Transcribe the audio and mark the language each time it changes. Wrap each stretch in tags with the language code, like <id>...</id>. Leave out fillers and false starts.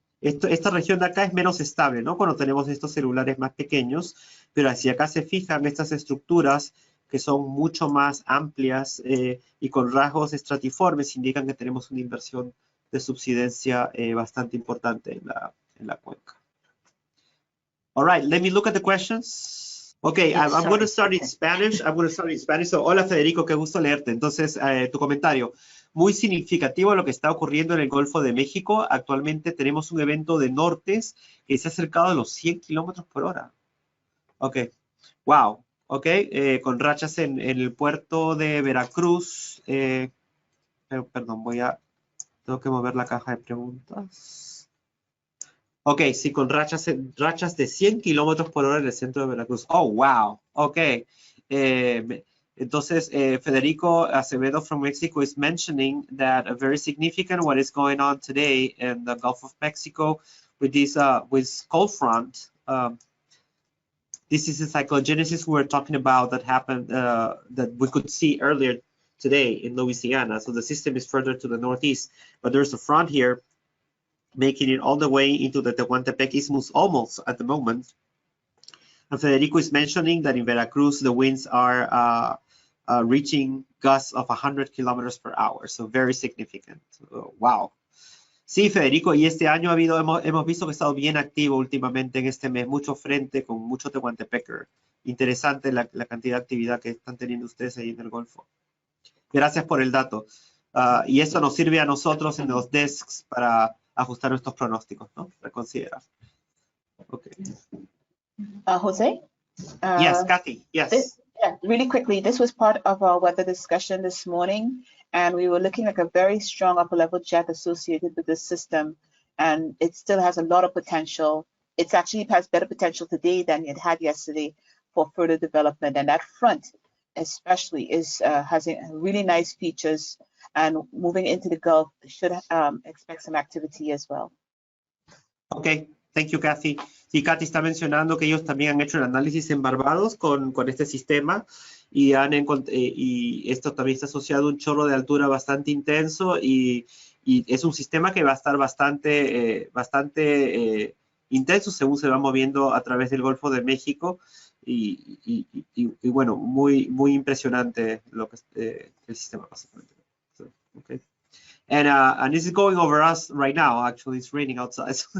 <es>Esta región de acá es menos estable, ¿no? Cuando tenemos estos celulares más pequeños, pero si acá se fijan estas estructuras que son mucho más amplias y con rasgos estratiformes, indican que tenemos una inversión de subsidencia bastante importante en la cuenca.</es> <en>All right, let me look at the questions. Okay, I'm going to start in Spanish. So,</en> <es>hola Federico, qué gusto leerte. Entonces, tu comentario. muy significativo lo que está ocurriendo en el Golfo de México. Actualmente tenemos un evento de nortes que se ha acercado a los 100 kilómetros por hora. Ok, wow, ok, con rachas en el puerto de Veracruz. Perdón, tengo que mover la caja de preguntas. Ok, sí, con rachas de 100 kilómetros por hora en el centro de Veracruz. Oh, wow, ok.</es> <en>Entonces, Federico Acevedo from Mexico is mentioning that a very significant what is going on today in the Gulf of Mexico with this with cold front. This is the cyclogenesis we were talking about that happened that we could see earlier today in Louisiana. So the system is further to the northeast, but there's a front here making it all the way into the Tehuantepec Isthmus almost at the moment. And Federico is mentioning that in Veracruz, the winds are reaching gusts of 100 kilometers per hour. So very significant. Wow.</en> <es>Sí, Federico, y este año hemos visto que ha estado bien activo últimamente en este mes, mucho frente con mucho Tehuantepecker. Interesante la cantidad de actividad que están teniendo ustedes ahí en el Golfo. Gracias por el dato. Y eso nos sirve a nosotros en los desks para ajustar nuestros pronósticos, ¿no? Reconsiderar. Okay.</es> <en>Jose? Yes, Kathy, yes. Really quickly, this was part of our weather discussion this morning, and we were looking at a very strong upper level jet associated with this system, and it still has a lot of potential. It actually has better potential today than it had yesterday for further development, and that front especially is has really nice features, and moving into the Gulf should expect some activity as well. Okay, thank you, Kathy.</en> <es>Sí, Kathy está mencionando que ellos también han hecho el análisis en Barbados con este sistema y esto también está asociado a un chorro de altura bastante intenso y es un sistema que va a estar bastante intenso según se va moviendo a través del Golfo de México y bueno, muy impresionante lo que el sistema básicamente.</es> <en>So, okay. And this is going over us right now. Actually, it's raining outside.</en>